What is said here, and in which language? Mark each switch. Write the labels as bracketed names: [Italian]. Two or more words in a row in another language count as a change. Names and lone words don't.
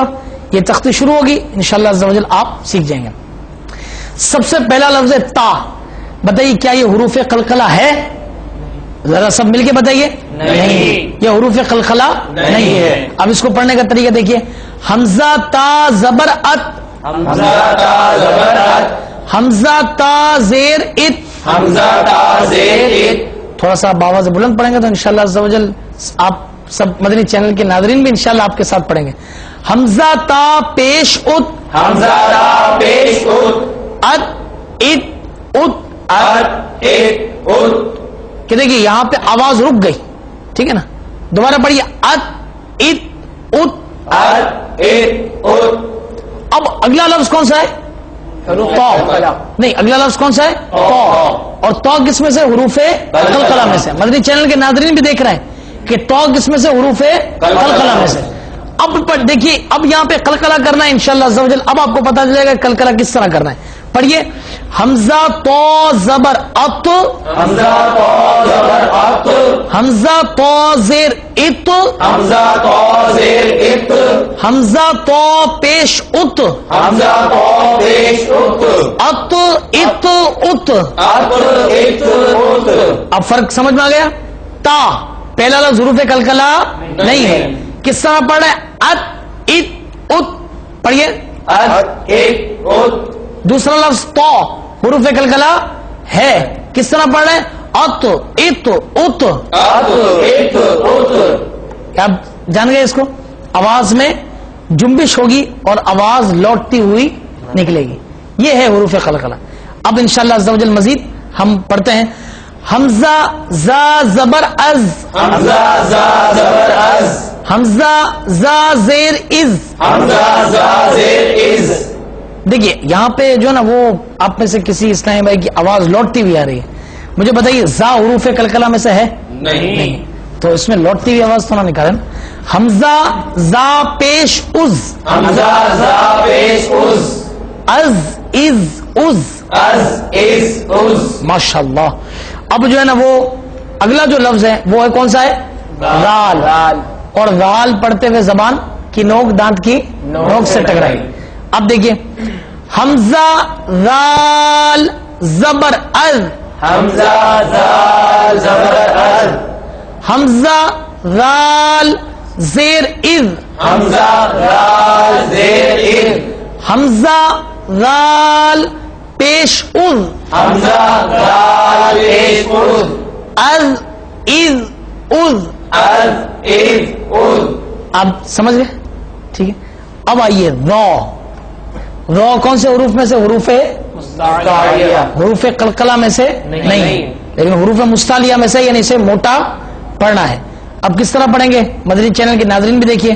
[Urdu] یہ تختی شروع ہوگی انشاءاللہ عز و جل آپ سیکھ جائیں گے. سب سے پہلا لفظ ہے تا. بتائیے کیا یہ حروف قلقلہ ہے؟ ذرا سب مل کے بتائیے. نہیں، یہ حروف قلقلہ نہیں ہے. اب اس کو پڑھنے کا طریقہ دیکھیے. حمزہ تا زبر ات، حمزہ تا زبر ات، حمزہ تا زیر ات، حمزہ تا زیر ات. تھوڑا سا باواز بلند پڑھیں گے تو انشاءاللہ عز و جل آپ سب مدنی چینل کے ناظرین بھی انشاءاللہ آپ کے ساتھ پڑھیں گے. حمزہ تا پیش ات، حمزہ تا پیش ات، ات ات ات. ات ات ات. کہ دیکھیے یہاں پہ آواز رک گئی، ٹھیک ہے نا. دوبارہ پڑھیے ات ات ات. ات ات ات. اب اگلا لفظ کون سا ہے؟ تو. نہیں، اگلا لفظ کون سا ہے؟ تو. اور تو کس میں سے؟ حروف قلقلہ میں سے. مدنی چینل کے ناظرین بھی دیکھ رہے ہیں کہ تو کس میں سے؟ حروف قلقلہ میں سے. اب دیکھیے اب یہاں پہ قلقلہ کرنا ہے انشاءاللہ عز و جل. اب آپ کو پتا چلے گا قلقلہ کس طرح کرنا ہے. پڑھیے حمزہ تو زبر ات، حمزہ تو زبر ات، حمزہ تو زیر ات، حمزہ تو زیر ات، حمزہ تو پیش ات، حمزہ تو پیش ات، ات ات ات. ات ات ات. اب فرق سمجھ میں آ گیا؟ تا پہلا لفظ حروف قلقلہ نہیں ہے. کس طرح پڑھ رہے ہیں؟ ات ات ات. پڑھیے ات ات ات. دوسرا لفظ تو حروف قلقلہ ہے. کس طرح پڑھ رہے ہیں؟ ات ات ات. ات ات ات. آپ جان گئے اس کو. آواز میں جنبش ہوگی اور آواز لوٹتی ہوئی نکلے گی. یہ ہے حروف قلقلہ. اب انشاءاللہ عز و جل مزید ہم پڑھتے ہیں. حمزہ زا زبر از، حمزہ زا زبر از، حمزہ زا زیر از، حمزہ زا زیر از. دیکھیے یہاں پہ جو نا وہ آپ میں سے کسی اسلامی بھائی کی آواز لوٹتی ہوئی آ رہی ہے. مجھے بتائیے زا حروف قلقلہ میں سے ہے؟ نہیں. تو اس میں لوٹتی ہوئی آواز تو نہ نکالیں. حمزہ زا پیش از، حمزہ زا پیش از، از از از. از از از. ماشاءاللہ. اب جو ہے نا وہ اگلا جو لفظ ہے وہ ہے کون سا ہے؟ ذال. اور ذال پڑھتے ہوئے زبان کی نوک دانت کی نوک سے ٹکرائی. اب دیکھیے حمزہ ذال زبر از. حمزہ ذال زبر از. حمزہ ذال زیر از. حمزہ ذال زیر از. حمزہ ذال پیش از. حمزہ ذال پیش از. از از از. از از از. اب سمجھ گئے؟ ٹھیک ہے. اب آئیے رو کون سے حروف میں سے؟ حروف قلقلہ میں سے نہیں، لیکن حروف مستعلیہ میں سے، یعنی اسے موٹا پڑھنا ہے. اب کس طرح پڑھیں گے؟ مدنی چینل کے ناظرین بھی دیکھیے.